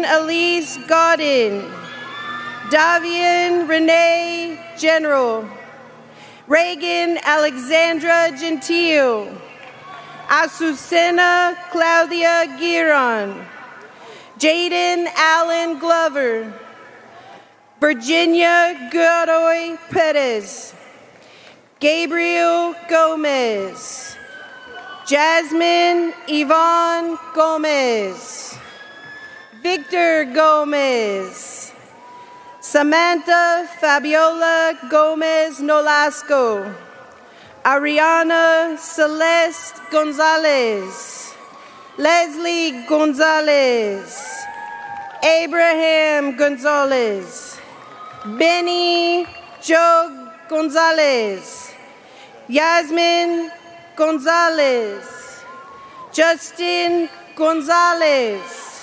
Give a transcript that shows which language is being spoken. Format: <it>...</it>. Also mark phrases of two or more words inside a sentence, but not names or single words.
<en>Elise Godin, Davian Renee General, Reagan Alexandra Gentile, Azucena Claudia Giron, Jaden Allen Glover, Virginia Godoy Perez, Gabriel Gomez, Jasmine Yvonne Gomez, Victor Gomez, Samantha Fabiola Gomez Nolasco, Ariana Celeste Gonzalez, Leslie Gonzalez, Abraham Gonzalez, Benny Joe Gonzalez, Yasmin Gonzalez, Justin Gonzalez,</en>